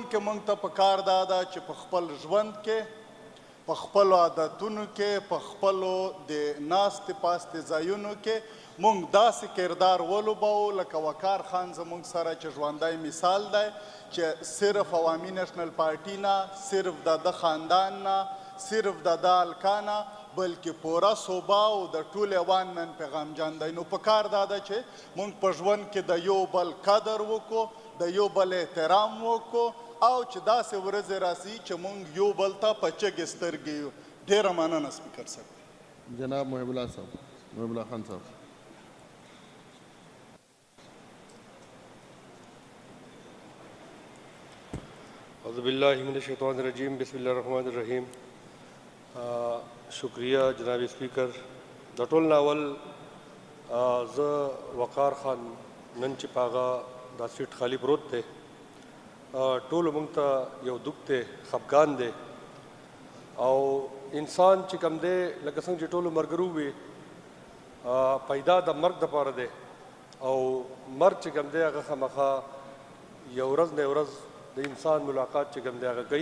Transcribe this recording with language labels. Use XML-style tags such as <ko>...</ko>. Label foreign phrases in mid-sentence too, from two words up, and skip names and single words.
<ps>کې موږ ته په کار دا ده چې په خپل ژوند کې، په خپلو عادتونو کې، په خپلو د ناستې پاستې ځایونو کې موږ داسې کردار ولوبوو لکه وقار خان زموږ سره چې ژوندی مثال دی، چې صرف عوامي نیشنل پارټي نه، صرف د ده خاندان نه، صرف د ده حلقه نه، بلکې پوره صوبه او د ټول افغان نن پیغام جان دی. نو پکار دا ده چې موږ په ژوند کې د یو بل قدر وکړو، د یو بل احترام وکړو، او چې داسې ورځې راسي چې موږ یو بل ته په چغې سترګې یو. ډېره مننه سپیکر صاحب. جناب محب اللہ صاحب، محب اللہ خان صاحب.</ps> <ar>اعوذ باللہ من الشیطان الرجیم، بسم اللہ الرحمن الرحیم.</ar> <ur>شکریہ جناب اسپیکر.</ur> <ps>د ټول ناول زه وقار خان نن چې پاغه دا سیټ خالی پروت دی، ټولو موږ ته یو دُک دی، خفګان دی. او انسان چې کوم دی لکه څنګه چې ټولو مرګرو وي پیدا د مرګ دپاره دی، او مرګ چې کوم دی هغه خامخا یو ورځ نه ورځ د انسان ملاقات چې کوم دی هغه کوي.</ps>